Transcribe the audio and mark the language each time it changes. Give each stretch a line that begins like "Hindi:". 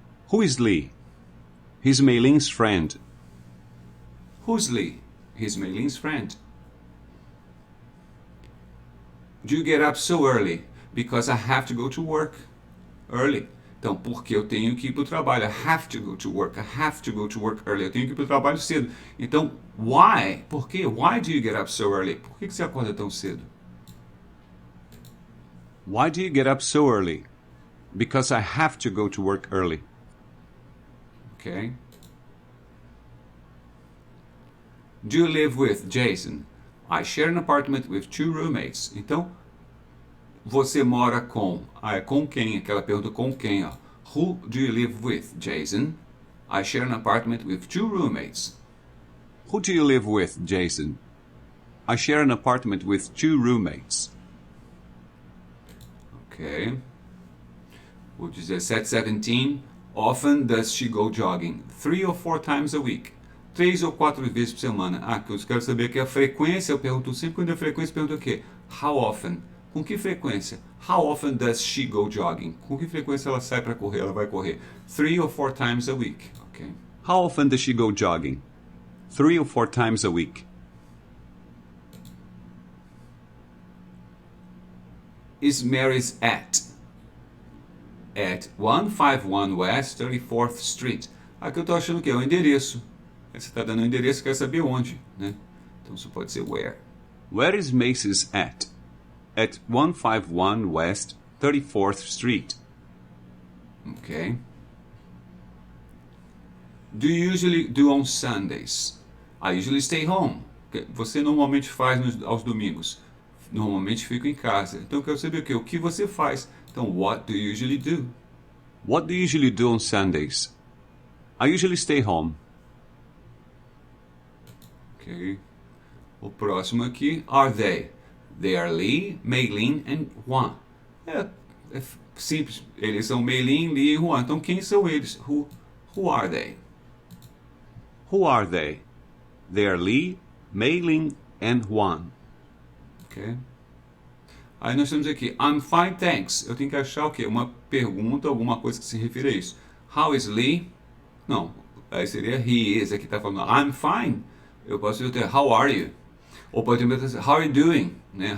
English: Who is Lee? He's Mei-Ling's friend. Who's Lee? He's Mei-Ling's friend. Do you get up so early? Because I have to go to work early.
Portuguese: Então, porque eu tenho que ir para o trabalho.
English: I have to go to work. I have to go to work early.
Portuguese: Eu tenho que ir para o trabalho cedo. Então, why? Por quê?
English: Why do you get up so early?
Portuguese: Por que você acorda tão cedo?
English: Why do you get up so early? Because I have to go to work early. Okay. Do you live with Jason? I share an apartment with 2 roommates.
Portuguese: Então, você mora com... Ah, é com quem? Aquela pergunta com quem, ó.
English: Who do you live with, Jason? I share an apartment with 2 roommates. Who do you live with, Jason? I share an apartment with 2 roommates. Okay. O 1717. Often does she go jogging? 3 or 4 times a week.
Portuguese: 3 ou 4 vezes por semana. Ah, que eu quero saber que a frequência, eu pergunto sempre quando é frequência, eu pergunto o quê?
English: How often?
Portuguese: Com que frequência?
English: How often does she go jogging?
Portuguese: Com que frequência ela sai para correr? Ela vai correr
English: 3 or 4 times a week. Ok. How often does she go jogging? 3 or 4 times a week. Is Mary's at 151 West 34th Street.
Portuguese: Aqui eu estou achando que é o endereço. Aí você está dando o endereço, quer saber onde, né? Então isso pode ser where.
English: Where is Macy's at? At 151 West 34th Street. Ok. Do you usually do on Sundays? I usually stay home.
Portuguese: Você normalmente faz aos domingos. Normalmente fico em casa. Então eu quero saber o quê? O que você faz?
English: Então, what do you usually do? What do you usually do on Sundays? I usually stay home.
Portuguese: Ok. O próximo aqui,
English: are they? They are Lee, Mei Lin and Juan.
Portuguese: É simples. Eles são Mei Lin, Lee e Juan. Então quem são eles?
English: Who are they? Who are they? They are Lee, Mei Lin and Juan. Ok.
Portuguese: Aí nós temos aqui,
English: I'm fine, thanks.
Portuguese: Eu tenho que achar o quê? Uma pergunta, alguma coisa que se refira a isso.
English: How is Lee?
Portuguese: Não, aí seria
English: he is.
Portuguese: Aqui está falando,
English: I'm fine.
Portuguese: Eu posso dizer,
English: how are you?
Portuguese: Ou pode dizer,
English: how are you doing?
Portuguese: Né?